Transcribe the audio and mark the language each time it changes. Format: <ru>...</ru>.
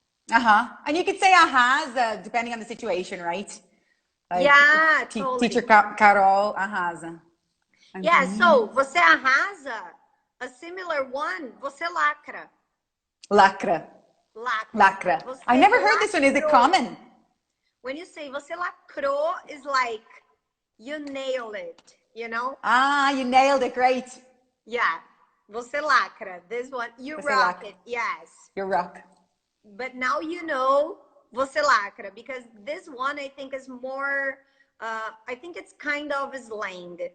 <en>And you could say arrasa, depending on the situation, right? Like, yeah, totally.</en> <pt>Teacher Carol arrasa.</pt> <en>Yeah, so</en> <pt>você arrasa,</pt> <en>a similar one,</en> <pt>você lacra. Lacra. Lacra. Você</pt> <en>I never heard this one. Is it common? When you say</en> <pt>você lacrou,</pt> <en>is like you nailed it, you know? You nailed it. Great. Yeah.</en> <pt>Você lacra.</pt> <en>This one, you rock it. Yes. You rock. But now you know</en> <pt>você lacra,</pt> <en>because this one I think is more, I think it's kind of slang.</en>